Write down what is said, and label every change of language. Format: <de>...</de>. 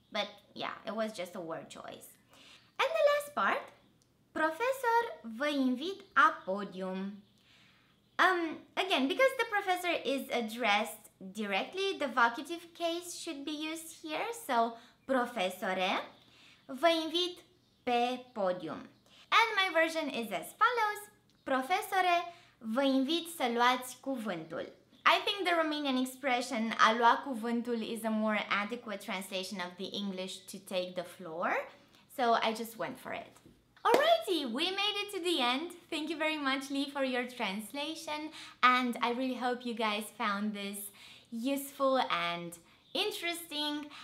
<en>But yeah, it was just a word choice. And the last part,</en> <ro>profesor, vă invit a podium.</ro> <en>Again, because the professor is addressed directly, the vocative case should be used here. So,</en> <ro>profesore, vă invit pe podium.</ro> <en>And my version is as follows.</en> <ro>Profesore, vă invit să luați cuvântul.</ro> <en>I think the Romanian expression</en> <ro>a lua cuvântul</ro> <en>is a more adequate translation of the English to take the floor, so I just went for it. Alrighty, we made it to the end. Thank you very much, Lee, for your translation, and I really hope you guys found this useful and interesting.</en>